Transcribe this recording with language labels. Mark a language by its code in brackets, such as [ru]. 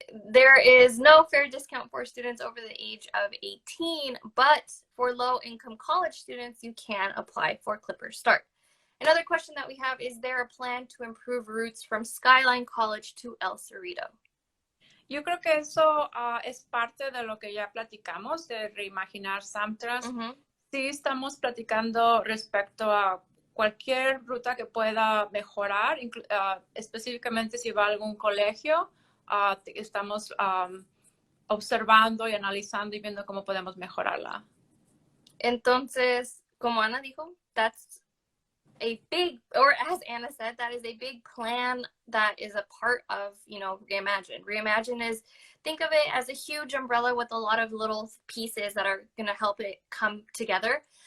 [en] there is no fare discount for students over the age of 18, but for low-income college students, you can apply for Clipper Start. Another question that we have, is there a plan to improve routes from Skyline College to El Cerrito? [es] Yo creo que eso es parte de lo que ya platicamos, de reimaginar SamTrans. Sí, estamos platicando respecto a cualquier ruta que pueda mejorar, específicamente si va a algún colegio. Estamos observando y analizando y viendo cómo podemos mejorarla. Entonces, como Ana dijo, [en] that's a big, or as Anna said, that is a big plan that is a part of, you know, Reimagine. Reimagine is, think of it as a huge umbrella with a lot of little pieces that are going to help it come together.